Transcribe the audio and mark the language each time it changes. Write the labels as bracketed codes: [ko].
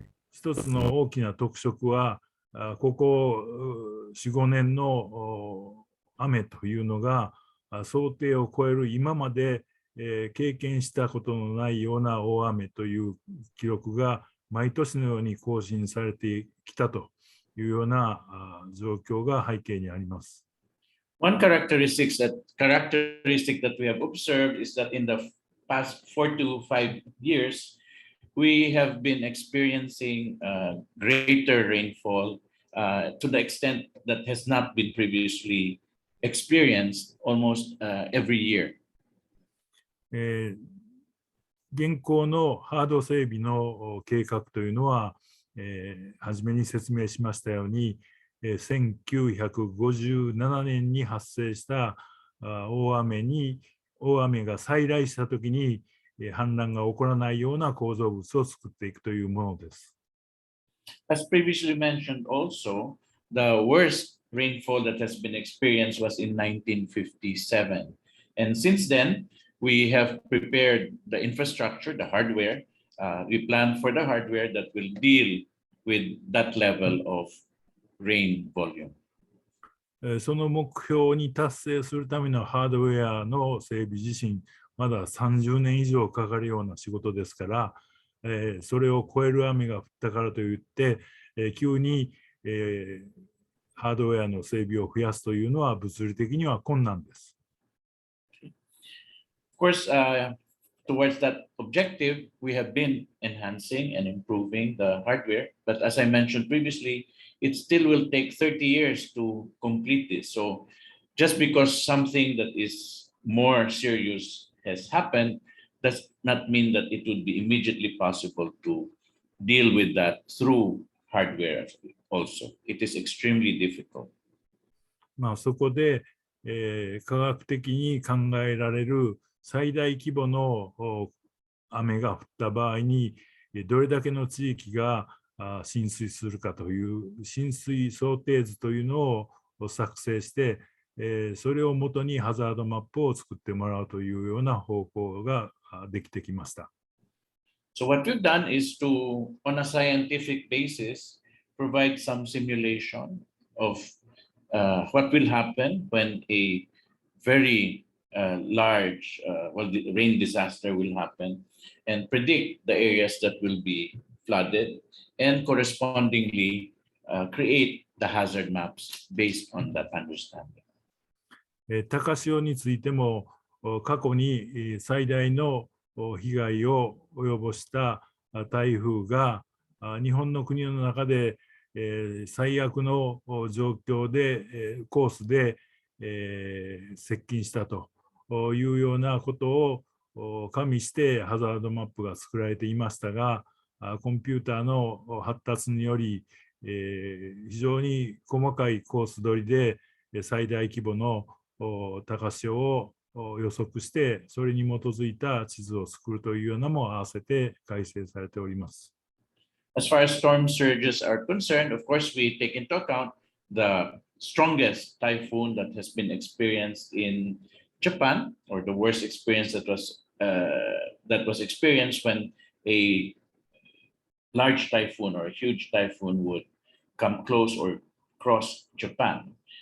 [ja] 一つの大きな特色は、ここ4、5年の雨というのが想定を超える今まで経験したことのないような大雨という記録が毎年のように更新されてきたというような状況が背景にあります。 [en] One characteristic that we have observed is that in the past 4 to 5 years, we have been experiencing greater rainfall to the extent that has not been previously experienced almost every year. [ja] 現行のハード整備の計画というのは、初めに説明しましたように、1957年に発生した大雨が再来したときに氾濫が起こらないような構造物を作っていくというものです。 [en] As previously mentioned also, the worst rainfall that has been experienced was in 1957. And since then, we have prepared the infrastructure, the hardware. We plan for the hardware that will deal with that level of rain volume. [ja] その目標に達成するためのハードウェアの整備自身、まだ30年以上かかるような仕事ですから、それを超える雨が降ったからといって、急に、ハードウェアの整備を増やすというのは物理的には困難です。 [en] Of course, towards that objective, we have been enhancing and improving the hardware. But as I mentioned previously, it still will take 30 years to complete this. So just because something that is more serious has happened does not mean that it would be immediately possible to deal with that through hardware also. It is extremely difficult. [ja] そこで、科学的に考えられる最大規模の雨が降った場合にどれだけの地域が浸水するかという浸水想定図というのを作成して、それをもとにハザードマップを作ってもらうというような方法ができてきました。 [en] So what we've done is to, on a scientific basis, provide some simulation of what will happen when a very large the rain disaster will happen, and predict the areas that will be flooded, and correspondingly create the hazard maps based on that understanding. [ja] 高潮についても過去に最大の被害を及ぼした台風が日本の国の中で最悪の状況でコースで接近したというようなことを加味してハザードマップが作られていましたが、コンピューターの発達により非常に細かいコース取りで最大規模の高潮を予測して、それに基づいた地図を作るというようなも合わせて改正されております。 [en] As far as storm surges are concerned, of course, we take into account the strongest typhoon that has been experienced in Japan, or the worst experience that was experienced when a large typhoon or a huge typhoon would come close or cross Japan.